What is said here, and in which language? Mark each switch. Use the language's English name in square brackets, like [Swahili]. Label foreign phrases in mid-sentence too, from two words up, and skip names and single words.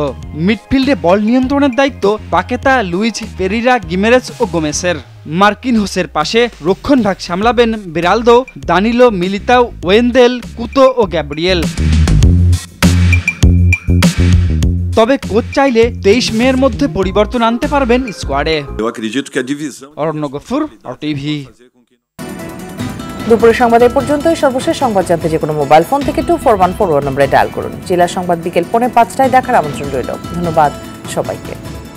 [Bangla] মিডফিল্ডে বল নিয়ন্ত্রণের দায়িত্ব পাকেতা, লুইজ পেরিরা, গিমেরেস ও গোমেসের। মার্কিনহোসের পাশে রক্ষণভাগ সামলাবেন বেরালদো, দানিলো, মিলিতাও, ওয়েন্দেল, কুতো ও গ্যাব্রিয়েল। তবে কোচ চাইলে 23 মের মধ্যে পরিবর্তন আনতে পারবেন স্কোয়াডে। [Portuguese] Eu acredito que a divisão. [Bangla] অরণ্য গফুর, RTV। দুপুরের সংবাদ এ পর্যন্তই। সর্বশেষ সংবাদ জানতে যে কোনো [English] mobile phone [Bangla] থেকে 2414 নম্বরে ডায়াল করুন। জেলা সংবাদ বিকেল 4:45টায় দেখার আমন্ত্রণ রইল। ধন্যবাদ সবাইকে।